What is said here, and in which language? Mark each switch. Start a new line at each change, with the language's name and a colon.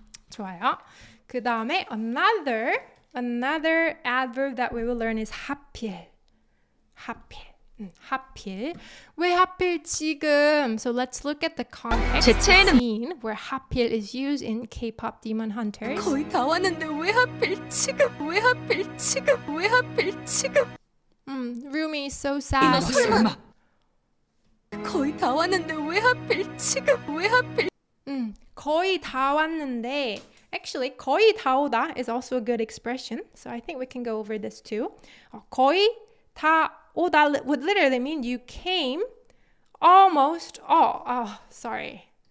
Korean: 좋아요. 그 다음에 another
English: another adverb that we will learn is 하필.
Korean: 하필. 하필. 왜 하필 지금?
English: So let's look at the context scene where 하필 is used in K-pop Demon Hunters.
Korean: 거의 다 왔는데 왜 하필 지금? 왜 하필 지금? 왜 하필 지금?
English: Rumi is so sad.
Korean: 설마 거의 다 왔는데 왜 하필 지금? 왜 하필 거의 다 왔는데
English: actually 거의 다 오다 is also a good expression. So I think we can go over this too. 거의 다 오다 would literally mean you came almost all. Oh, sorry.